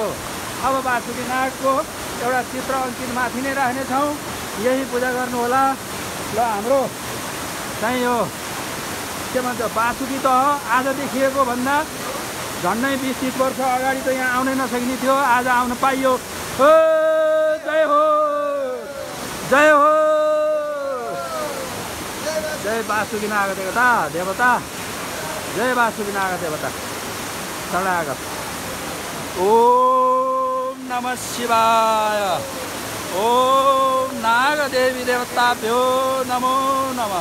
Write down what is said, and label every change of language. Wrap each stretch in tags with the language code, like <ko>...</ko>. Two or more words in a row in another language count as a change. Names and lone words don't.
<ne>अब वासुकीनागको एउटा चित्र अङ्कित माथि नै राख्नेछौँ, यही पूजा गर्नुहोला। ल हाम्रो चाहिँ यो के भन्छ वासुकी तह आज देखिएको भन्दा झन्डै 20-30 वर्ष अगाडि त यहाँ आउनै नसकिने थियो, आज आउन पाइयो। हो जय हो जय हो जय वासुकीनाग देवता जय वासुकीनाग देवता शरणागत।</ne> <sa>ओम नमः शिवाय। ओम नाग देवी देवताभ्यो नमो नमः।</sa>